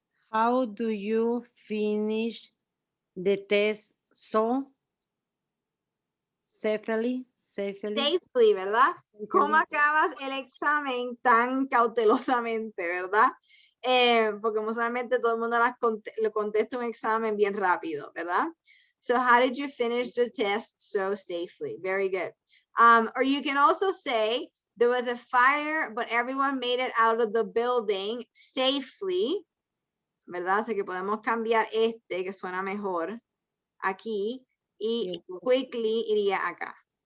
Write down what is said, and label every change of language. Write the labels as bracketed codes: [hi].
[en] How do you finish the test so safely? [es] Safely, ¿verdad? ¿Cómo acabas el examen tan cautelosamente, verdad? Porque usualmente todo el mundo lo contesta un examen bien rápido, ¿verdad? [en] So how did you finish the test so safely? Very good. Or you can also say there was a fire, but everyone made it out of the building safely, ¿verdad? [es] Así que podemos cambiar que suena mejor, aquí, y quickly iría acá.